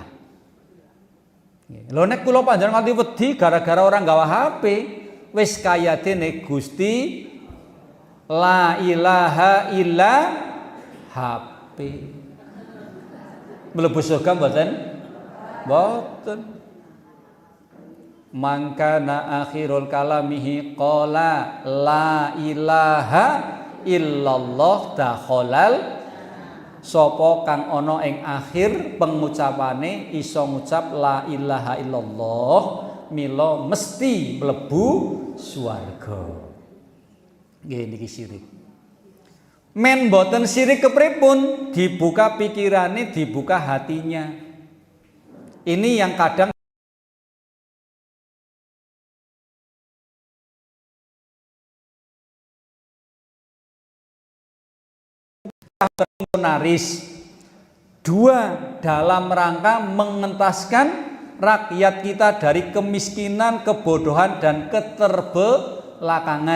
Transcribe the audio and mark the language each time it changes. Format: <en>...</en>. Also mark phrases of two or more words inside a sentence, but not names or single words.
<jv>Lho nek kula panjenengan nganti wedi gara-gara orang gawa HP, wis kaya dene Gusti</jv> <ar>لا إله إلا</ar> <jv>HP. Mlebu surga mboten? Mboten.</jv> <ar>من كان آخر كلامه قال لا إله إلا الله دخل.</ar> <jv>Sapa kang ana ing akhir pengucapane iso ngucap</jv> <ar>لا إله إلا الله</ar> <jv>mila mesti mlebu swarga. Nggih niki syirik. Men boten syirik kepripun? Dibuka pikirane,</jv> <id>dibuka hatinya. Ini yang kadang monaris. Dua, dalam rangka mengentaskan rakyat kita dari kemiskinan, kebodohan dan keterbelakangan.</id>